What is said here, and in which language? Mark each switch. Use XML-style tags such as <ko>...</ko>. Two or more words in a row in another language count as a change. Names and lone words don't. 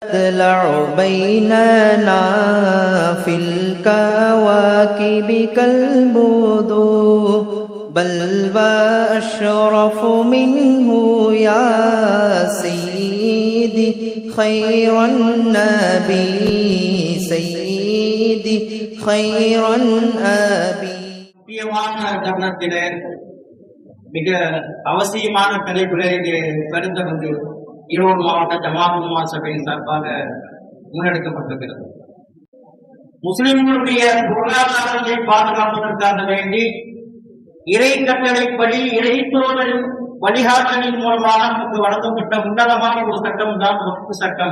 <ar>تطلع بيننا في الكواكب كالبدور بل وأشرف منه يا سيدي خير النبي سيدي خير النبي.</ar> <ta>முக்கியமான தருணத்திலே மிக அவசியமான தலைப்புகளை கருத்தரங்கு ஈரோடு மாவட்ட ஜமாத் உலமா சபையின் சார்பாக முன்னெடுக்கப்பட்டிருக்கிறது. முஸ்லிம்களுடைய பொருளாதாரத்தை பாதுகாப்பதற்காக வேண்டி இறை கட்டளைப்படி இறை தோழரின் வழிகாட்டலின் மூலமாக நமக்கு வழங்கப்பட்ட உன்னதமான ஒரு சட்டம் தான் வக்ஃப் சட்டம்.</ta>